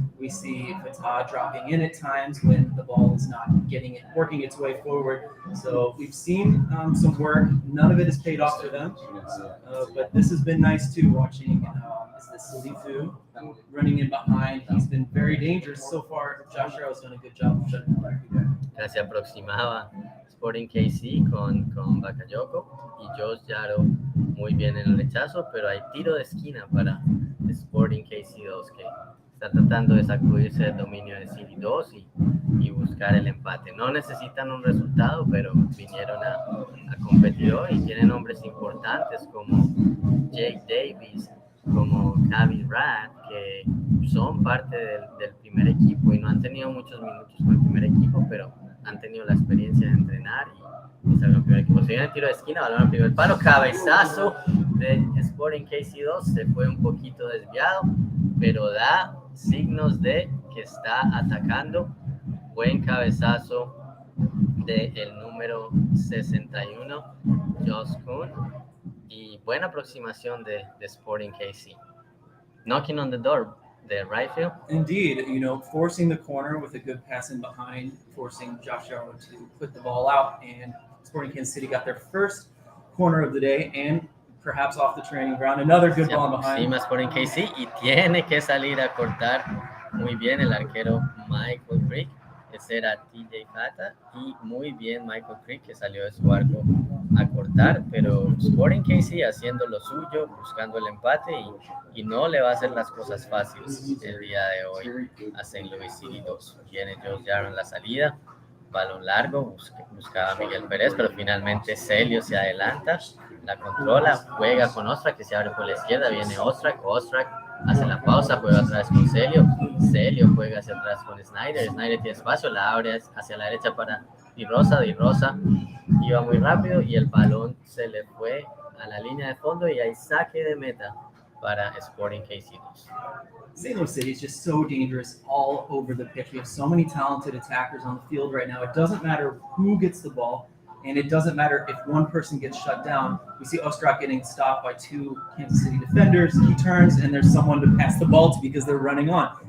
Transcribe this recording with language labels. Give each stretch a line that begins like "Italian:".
English: We see Fatah dropping in at times when the ball is not working its way forward. So we've seen some work. None of it has paid off for them. But this has been nice too, watching is this Salifu running in behind. He's been very dangerous so far. Josh Jarrow has done a good job of shutting him.
Spanish: Se aproximaba Sporting KC con Bakayoko y Josh Jarrow muy bien en el rechazo, pero hay tiro de esquina para Sporting KC2 que está tratando de sacudirse del dominio de City2 y buscar el empate. No necesitan un resultado, pero vinieron a competir hoy y tienen hombres importantes como Jake Davis, como Cavi Rad, que son parte del primer equipo y no han tenido muchos minutos con el primer equipo, pero han tenido la experiencia de entrenar y salieron al primer equipo. Se viene el tiro de esquina, balón al primer palo, cabezazo de Sporting KC2, se fue un poquito desviado, pero da signos de que está atacando. Buen cabezazo del número 61, Josh Cohn, y buena aproximación de Sporting KC.
English: Knocking on the door, the right field. Indeed, forcing the corner with a good pass in behind, forcing Josh Jarrow to put the ball out, and Sporting Kansas City got their first corner of the day and perhaps off the training ground. Another good ball behind.
Spanish: Sí, Sporting KC y tiene que salir a cortar muy bien el arquero Michael Crick. Ese era TJ Fata y muy bien Michael Crick que salió de su arco a cortar, pero Sporting KC haciendo lo suyo, buscando el empate y no le va a hacer las cosas fáciles el día de hoy a St. Louis City 2. Viene Josh Jarrow en la salida, balón largo, buscaba a Miguel Pérez, pero finalmente Celio se adelanta, la controla, juega con Ostrak que se abre por la izquierda, viene Ostrak hace la pausa, juega atrás con Celio juega hacia atrás con Snyder tiene espacio, la abre hacia la derecha para Di Rosa iba muy rápido y el balón se le fue a la línea de fondo y hay saque de meta para Sporting KC2.
English: St. Louis City is just so dangerous all over the pitch. We have so many talented attackers on the field right now. It doesn't matter who gets the ball, and it doesn't matter if one person gets shut down. We see Ostrak getting stopped by 2 Kansas City defenders. He turns, and there's someone to pass the ball to because they're running on.